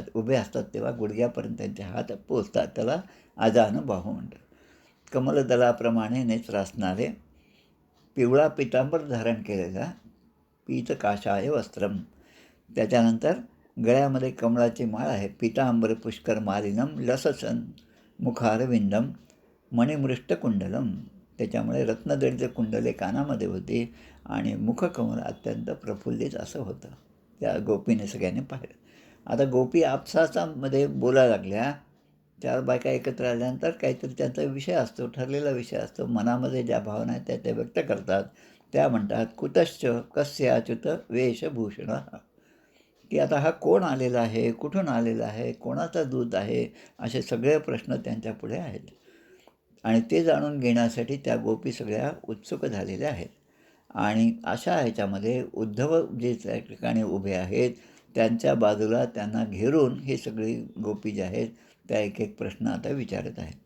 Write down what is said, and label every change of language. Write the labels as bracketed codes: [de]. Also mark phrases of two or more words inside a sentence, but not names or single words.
[mr] उभे असतात तेव्हा गुडघ्यापर्यंत त्यांचे हात पोचतात. त्याला अजानुबाहू म्हणतात. कमलदलाप्रमाणे नेत्र असणारे, पिवळा पितांबर धारण केलेला, [sa] पीत काषाय वस्त्रम. [mr] त्याच्यानंतर गळ्यामध्ये कमळाची माळ आहे. [sa] पीतांबर पुष्कर मालिनम लससन मुखारविंदम मणिमृष्ट कुंडलम. [mr] त्याच्यामुळे रत्नजडित कुंडले कानामध्ये होती आणि मुखकमळ अत्यंत प्रफुल्लित असं होतं. त्या गोपीने सगळ्यांनी पाहिलं. आता गोपी आपसामध्ये बोलायला लागल्या. 4 बायका एकत्र आल्यानंतर काहीतरी त्यांचा विषय असतो, ठरलेला विषय असतो. मनामध्ये ज्या भावना आहेत त्या व्यक्त करतात. त्या म्हणतात, [sa] कुतश्च कस्य अच्युत वेशभूषण. [mr] की आता हा कोण आलेला आहे, कुठून आलेला आहे, कोणाचा दूत आहे, असे सगळे प्रश्न त्यांच्यापुढे आहेत. आणि ते जाणून घेण्यासाठी त्या गोपी सगळ्या उत्सुक झालेल्या आहेत. आणि अशा ह्याच्यामध्ये उद्धव जे त्या ठिकाणी उभे आहेत त्यांच्या बाजूला त्यांना घेरून ही सगळी गोपी जे आहेत त्या एक एक प्रश्न आता विचारत आहेत.